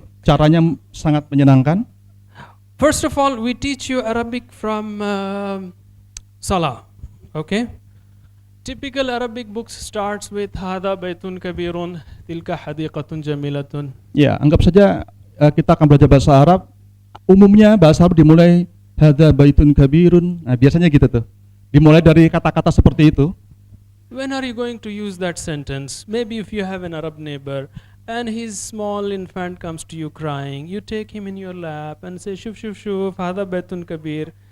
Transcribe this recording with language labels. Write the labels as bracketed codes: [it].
[id] itu caranya sangat menyenangkan. [en] First of all, we teach you Arabic from Salah. Okay? Typical Arabic books starts with [ar] Hada Baitun Kabirun, Tilka Hadiqatun Jamilatun. [id] Ya, anggap saja kita akan belajar bahasa Arab. Umumnya bahasa Arab dimulai [ar] Hada Baitun Kabirun. [id] Nah, biasanya gitu tuh. Dimulai dari kata-kata seperti itu. [en] When are you going to use that sentence? Maybe if you have an Arab neighbor and his small infant comes to you crying, you take him in your lap and say, [ar] Shuf, shuf, shuf, Hada Baitun Kabir.